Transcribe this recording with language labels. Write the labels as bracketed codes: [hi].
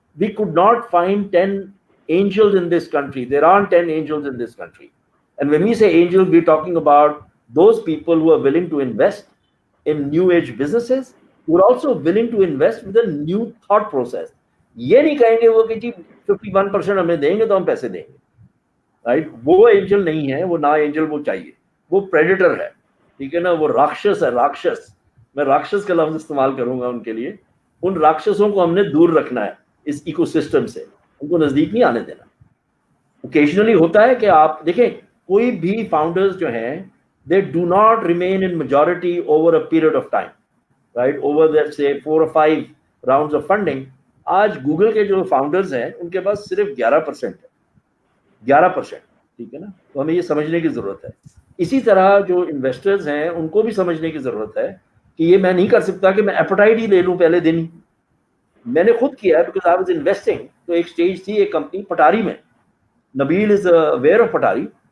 [en] We could not find 10 angels in this country. There aren't 10 angels in this country. And when we say angels, we're talking about those people who are willing to invest in new age businesses, who are also willing to invest with a new thought process. [ur] یہ نہیں کہیں گے وہ کہ جی 51% ہمیں دیں گے تو ہم پیسے دیں گے, رائٹ. وہ اینجل نہیں ہے, وہ نا اینجل وہ چاہیے, وہ پریڈیٹر ہے, ٹھیک ہے نا, وہ راکشس ہے. راکشس, میں راکشس کا لفظ استعمال کروں گا ان کے لیے. ان راکشسوں کو ہم نے دور رکھنا ہے اس ایکو سسٹم سے, ان کو نزدیک نہیں آنے دینا. اوکیجنلی ہوتا ہے کہ آپ دیکھیں کوئی بھی فاؤنڈرز جو ہیں, [en] they do not remain in majority over a period of time, right, over let's say 4 or 5 rounds of funding. [ur] آج گوگل کے جو فاؤنڈرز ہیں ان کے پاس صرف 11% ہے, 11%, ٹھیک ہے نا. تو ہمیں یہ سمجھنے کی ضرورت ہے. اسی طرح جو انویسٹرز ہیں ان کو بھی سمجھنے کی ضرورت ہے کہ یہ میں نہیں کر سکتا کہ میں ایپیٹائٹ ہی لے لوں پہلے دن ہی. میں نے خود کیا ہے [en] Because I was investing. [ur] تو ایک اسٹیج تھی ایک کمپنی پٹاری میں, [en] Nabeel is aware of Patari.